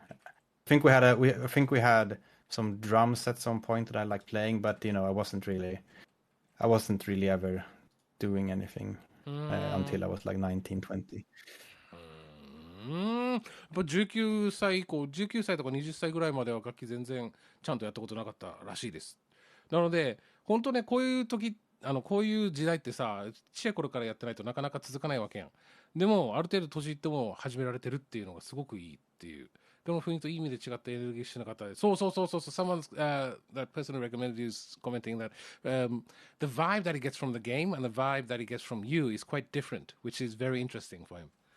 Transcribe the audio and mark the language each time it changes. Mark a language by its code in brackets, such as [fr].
[en] I think we had some drums at some point that I liked playing, but I wasn't really ever doing anything until I was like 19, 20. [ja] やっぱ19歳以降、19歳とか20歳ぐらいまでは楽器全然ちゃんとやったことなかったらしいです。なので、本当ね、こういう時、こういう時代ってさ、ちっちゃい頃からやってないとなかなか続かないわけやん。でも、ある程度年いっても始められてるっていうのがすごくいいっていう。でも、雰囲気といい意味で違ったエネルギッシュな方で、 [en] someone, that person who recommended you is commenting that the vibe that he gets from the game and the vibe that he gets from you is quite different, which is very interesting for him.